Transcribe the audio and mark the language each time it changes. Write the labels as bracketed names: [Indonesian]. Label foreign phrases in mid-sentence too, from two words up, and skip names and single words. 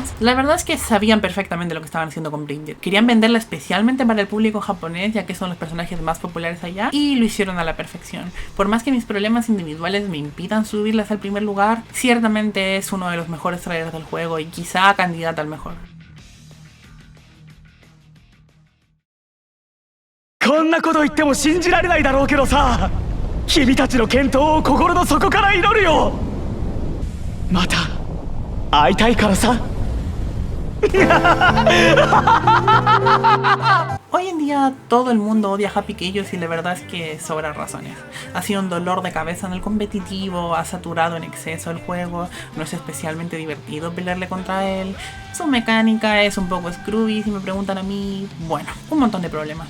[Spanish] La verdad es que sabían perfectamente lo que estaban haciendo con Bridget. Querían venderla especialmente para el público japonés, ya que son los personajes más populares allá, y lo hicieron a la perfección. Por más que mis problemas individuales me impidan subirlas al primer lugar, ciertamente es uno de los mejores trailers del juego y quizá candidato al mejor. [Japanese] こんなこと言っても信じられないだろうけどさ、君たちの健闘を心の底から祈るよ。また会いたいからさ。 [Spanish] Hoy en día todo el mundo odia a Happy Chaos y la verdad es que sobran razones. Ha sido un dolor de cabeza en el competitivo, ha saturado en exceso el juego, no es especialmente divertido pelearle contra él, su mecánica es un poco screwy si me preguntan a mí, bueno, un montón de problemas.